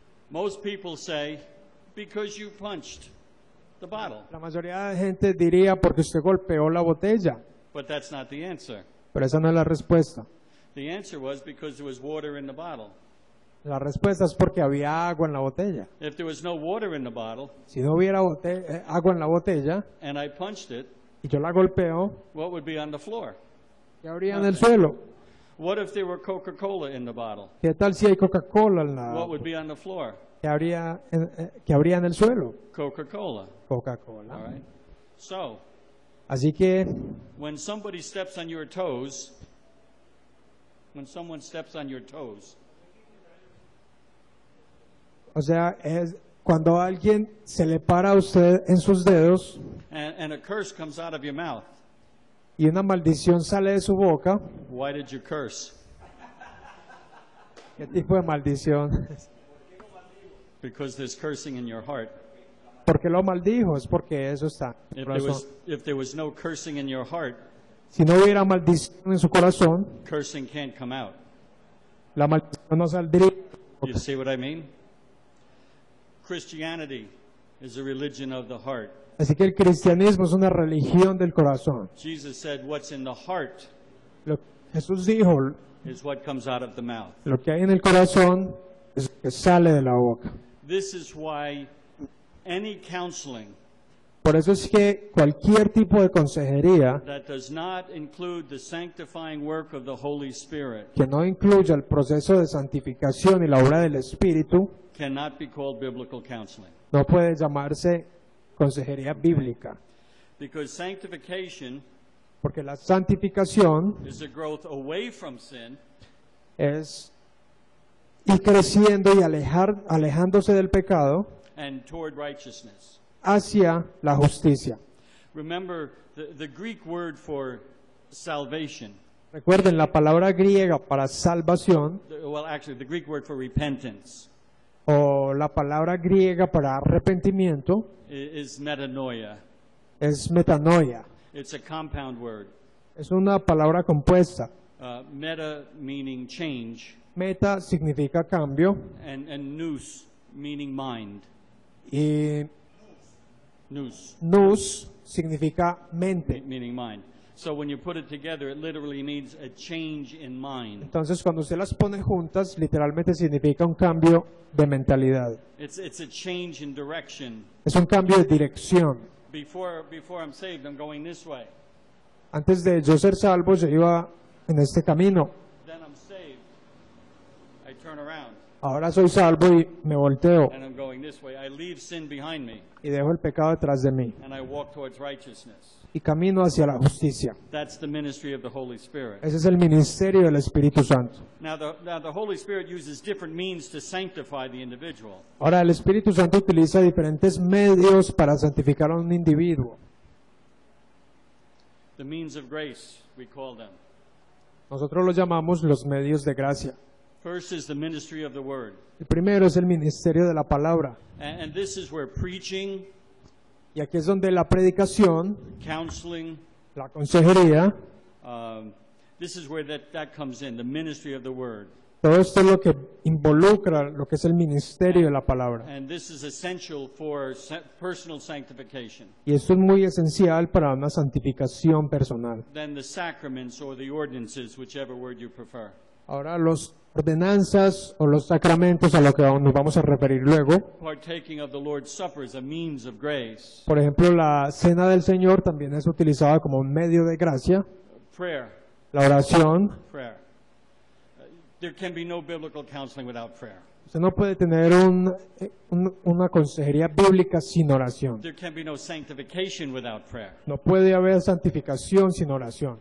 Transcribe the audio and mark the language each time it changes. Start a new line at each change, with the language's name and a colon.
English: Most people say, because you punched the bottle.
Spanish: La mayoría de gente diría porque usted golpeó la botella,
English: But that's not the answer.
Spanish: pero esa no es la respuesta.
English: The answer was because there was water in the bottle.
Spanish: La respuesta es porque había agua en la botella.
English: If there was no water in the bottle
Spanish: Si no hubiera agua en la botella
English: and I punched it,
Spanish: y yo la golpeo,
English: what would be on the floor?
Spanish: ¿qué habría en el suelo?
English: What if there were Coca-Cola in the bottle?
Spanish: ¿Qué tal si hay Coca-Cola en
English: What
Spanish: la
English: would be on the floor?
Spanish: ¿Qué habría en el suelo?
English: Coca-Cola. All
Spanish: Coca-Cola.
English: right. So,
Spanish: Así que
English: when somebody steps on your toes, when someone steps on your toes,
Spanish: o sea, es cuando alguien se le para a usted en sus dedos
English: and a curse comes out of your mouth,
Spanish: y una maldición sale de su boca,
English: why did you curse?
Spanish: ¿qué tipo de maldición?
English: Because there's cursing in your heart.
Spanish: ¿Por qué lo maldijo? Es porque eso está en
English: If
Spanish: su
English: there
Spanish: corazón.
English: if there was no cursing in your heart,
Spanish: Si no hubiera maldición en su corazón,
English: cursing can't come out.
Spanish: la maldición no saldría.
English: You see what I mean? Christianity is a religion of the heart.
Spanish: Así que el cristianismo es una religión del corazón.
English: Jesus said, what's in the heart
Spanish: Jesús dijo,
English: is what comes out of the mouth.
Spanish: lo que hay en el corazón es lo que sale de la boca.
English: This is why any counseling
Spanish: Por eso es que cualquier tipo de consejería
English: that does not include the sanctifying work of the Holy Spirit
Spanish: que no incluya el proceso de santificación y la obra del Espíritu
English: cannot be called biblical counseling.
Spanish: no puede llamarse consejería bíblica,
English: Because sanctification
Spanish: porque la santificación
English: is a growth away from sin
Spanish: es ir creciendo y alejándose del pecado
English: and toward righteousness.
Spanish: hacia la justicia.
English: Remember, the Greek word for salvation,
Spanish: Recuerden, la palabra griega para salvación
English: the Greek word for repentance
Spanish: o la palabra griega para arrepentimiento
English: is metanoia.
Spanish: es metanoia.
English: It's a compound word.
Spanish: Es una palabra compuesta.
English: Meta meaning change,
Spanish: Meta significa cambio
English: and nous meaning mind.
Spanish: y
English: Nous
Spanish: nous significa mente.
English: meaning mind. So when you put it together, it literally means a change in mind.
Spanish: Entonces, cuando usted las pone juntas, literalmente significa un cambio de mentalidad.
English: It's a change in direction.
Spanish: Es un cambio de dirección.
English: Before I'm saved, I'm going this way.
Spanish: Antes de yo ser salvo, yo iba en este camino.
English: Then I'm saved. I turn around
Spanish: Ahora soy salvo y me volteo
English: and I'm going this way. I leave sin behind me
Spanish: y dejo el pecado detrás de mí
English: and I walk towards righteousness.
Spanish: y camino hacia la justicia.
English: That's the ministry of the Holy Spirit.
Spanish: Ese es el ministerio del Espíritu Santo.
English: Now the Holy Spirit uses different means to sanctify the individual.
Spanish: Ahora, el Espíritu Santo utiliza diferentes medios para santificar a un individuo.
English: The means of grace, we call them.
Spanish: Nosotros los llamamos los medios de gracia.
English: First is the ministry of the Word.
Spanish: El primero es el ministerio de la palabra.
English: And this is where preaching,
Spanish: Y aquí es donde la predicación,
English: counseling,
Spanish: la consejería,
English: this is where that comes in, the ministry of the Word.
Spanish: todo esto es lo que involucra lo que es el ministerio de la palabra.
English: And this is essential for personal sanctification.
Spanish: Y esto es muy esencial para una santificación personal.
English: Then the sacraments or the ordinances, whichever word you prefer.
Spanish: Ahora, los ordenanzas o los sacramentos, a lo que nos vamos a referir luego.
English: Partaking of the Lord's Supper is a means of grace.
Spanish: Por ejemplo, la cena del Señor también es utilizada como un medio de gracia.
English: Prayer,
Spanish: La oración.
English: prayer. There can be no biblical counseling without prayer.
Spanish: Usted no puede tener una consejería bíblica sin oración.
English: There can be no sanctification without prayer.
Spanish: No puede haber santificación sin oración.